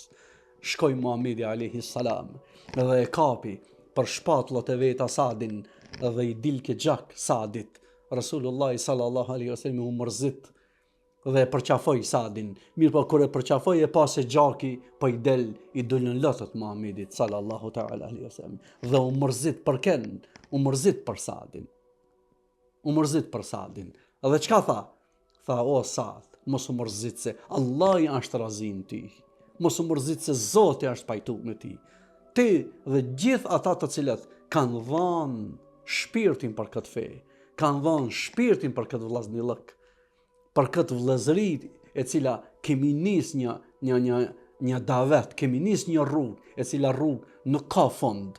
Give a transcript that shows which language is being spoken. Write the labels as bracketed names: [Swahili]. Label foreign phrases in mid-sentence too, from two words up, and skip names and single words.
[Albanian] Shkoi Muhamedi [Arabic] عليه السلام [Albanian] dhe e kapi për shpatullët e veta Sadin dhe i dilke gjak Sadit. Rasulullah [Arabic] صلى الله عليه وسلم [Albanian] u mërzit dhe e përqafoi Sadin. Mirë po kur e përqafoi e pa se gjaki po i dolën lotët Muhamedit [Arabic] صلى الله تعالى عليه وسلم. [Albanian] Dhe u mërzit për ken, u mërzit për Sadin. U mërzit për Sadin. Dhe çka tha? Tha, o Sad, mos u mërzit se Allah i është razin ti. Mos u mërzit se Zoti është pajtuar me ti. Ti dhe gjithë ata të cilët kanë dhënë shpirtin për këtë fe, kanë dhënë shpirtin për këtë vëllazënillëk, për këtë vëllazëri e cila kemi nis një davet, kemi nis një rrugë, e cila rrugë nuk ka fund.